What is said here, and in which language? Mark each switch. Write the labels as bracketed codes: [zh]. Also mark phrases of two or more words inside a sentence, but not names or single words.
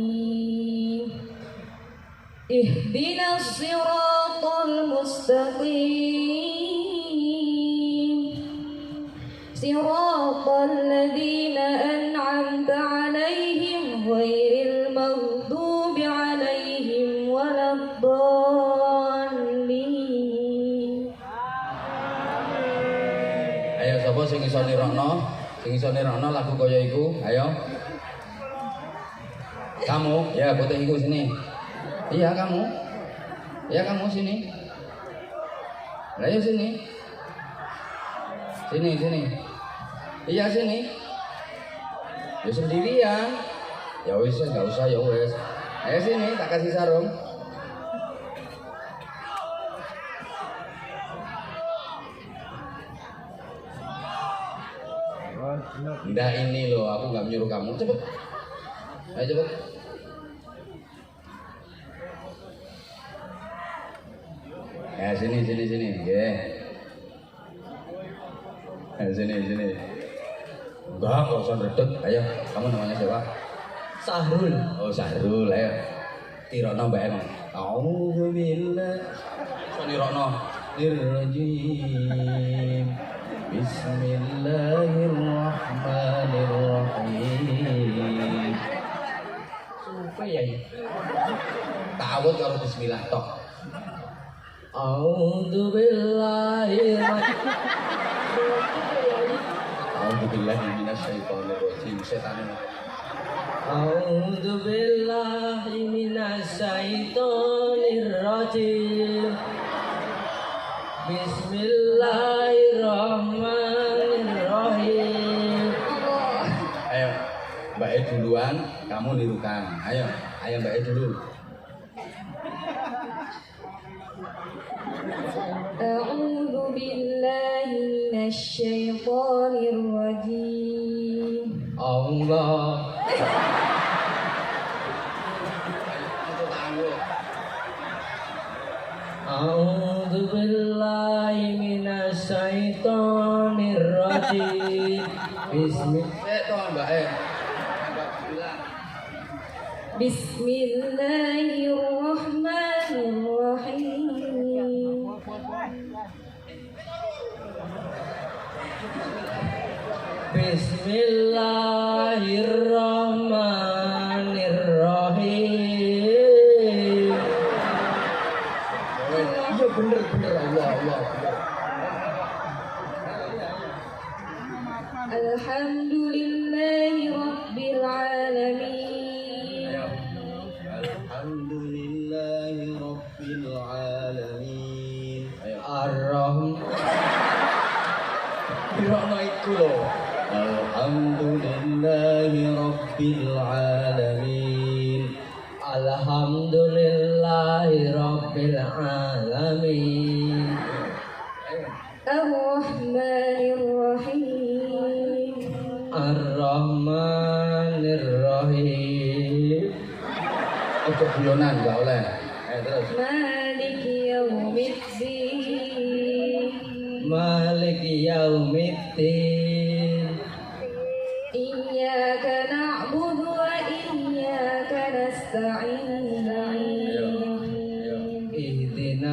[ar] اهدنا الصراط المستقيم. صراط الذين أنعمت عليهم غير المغضوب عليهم ولا الضالين. [jv] Ayo sapa sing iso nirokno? Sing iso nirokno lagu kaya iku, ayo. [id] Kamu, ya putih iku sini. Iya kamu. Ya kamu sini. Ayo sini. Sini. Iya sini. Ya sendirian. [jv] Ya wis enggak usah ya wis. [id] Ayo sini tak kasih sarung. Nggak ini loh, aku nggak menyuruh kamu. Cepet. Ayo cepet. Ya sini. Oke. Sini. Enggak, kok usah redek. Ayo, kamu namanya siapa? Sahrul. Oh, Sahrul. [jv] Ayo. Tirono mbak emang. Auzubillah. Tirono. Dirrajim. [ar] Bismillahirrahmanirrahim. [id] Sumpah ya. [jv] Ta'awud karo bismillah tok. [ar] أعوذ بالله أعوذ بالله من الشيطان الرجيم. [jv] Setane. [ar] أعوذ بالله من الشيطان الرجيم. Bismillahirrahmanirrahim. [id] Ayo, Mbak E duluan, kamu nirukan. Ayo Mbak E dulu. [ar] أعوذ بالله من الشيطان الرجيم. Allah. أعوذ بالله من الشيطان الرجيم. [jv] Toh Mbak E. [ar] Bismillahirrahmanirrahim. Bismillahirrahmanirrahim. [id] Iya bener Allah. [ar] الحمد لله رب العالمين. الحمد لله رب العالمين. Ar-Rahman. [jv] Dirokno iku lho. [ar] الحمد لله رب العالمين. الحمد لله رب العالمين. الرحمن الرحيم. Ar-Rahmanir [jv] Ojo guyonan gak oleh. Terus. [ar] مالك يوم الدين. مالك يوم الدين. إياك نعبد وإياك نستعين. Ihdina